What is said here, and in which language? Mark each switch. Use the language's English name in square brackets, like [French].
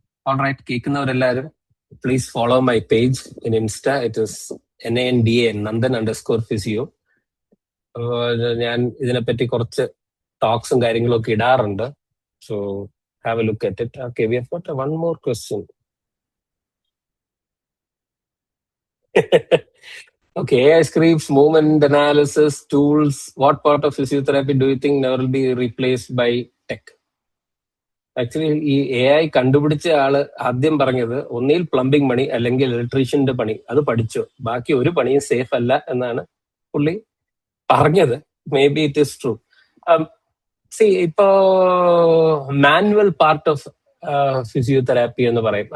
[English] alright, [Malayalam] കേൾക്കുന്നവരെല്ലാവരും [English] Please follow my page in Insta. It is [Malayalam] NANDA Nandan_physio. ഞാൻ ഇതിനെപ്പറ്റി കുറച്ച് ടോക്സും കാര്യങ്ങളും ഒക്കെ ഇടാറുണ്ട്. [English] So have a look at it. Okay, we have got one more question. Okay, AI scripts, movement analysis, tools. What part of physiotherapy do you think never will be replaced by tech? [Malayalam] Actually ഈ AI കണ്ടുപിടിച്ച ആള് ആദ്യം പറഞ്ഞത് ഒന്നിൽ plumbing പണി അല്ലെങ്കിൽ ഇലക്ട്രീഷ്യന്റെ പണി അത് പഠിച്ചോ, ബാക്കി ഒരു പണിയും സേഫ് അല്ല എന്നാണ് പുള്ളി പറഞ്ഞത്. [English] Maybe it is true. [Malayalam] C, ഇപ്പോ മാനുവൽ പാർട്ട് ഓഫ് ഫിസിയോതെറാപ്പി എന്ന് പറയും.